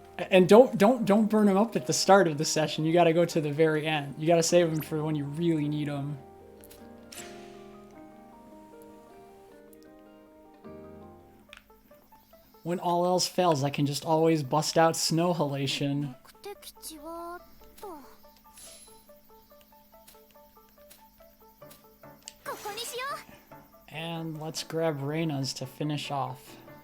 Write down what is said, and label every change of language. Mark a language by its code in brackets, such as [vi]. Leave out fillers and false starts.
[en] And don't burn them up at the start of the session. You got to go to the very end. You got to save them for when you really need them. When all else fails, I can just always bust out snow halation. [ja] 目的地はとここにしよう。 [en] And let's grab Rena's to finish off.